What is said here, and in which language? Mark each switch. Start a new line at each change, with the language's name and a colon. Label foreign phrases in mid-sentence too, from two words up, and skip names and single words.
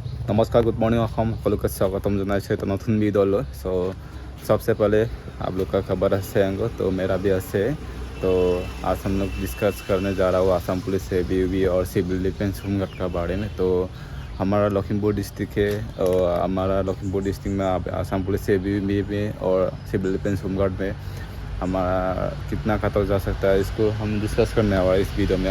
Assamese: नमस्कार,
English: good morning
Assamese: अखम সকলোকে স্বাগতম জনাইছোঁ এটা নতুন ভিডিঅ'লৈ।
Hindi: सो सबसे पहले आप लोग का खबर है अंगो तो मेरा भी है। तो आज हम लोग डिस्कस करने जा रहा हूँ आसाम पुलिस ABUB और सिविल डिफेंस होमगार्ड का बारे में। तो हमारा लखीमपुर डिस्ट्रिक्ट है और हमारा लखीमपुर डिस्ट्रिक्ट में आसाम पुलिस ABUB में और सिविल डिफेंस होमगार्ड में हमारा कितना खाता जा सकता है इसको हम डिस्कस करने वाला इस वीडियो में।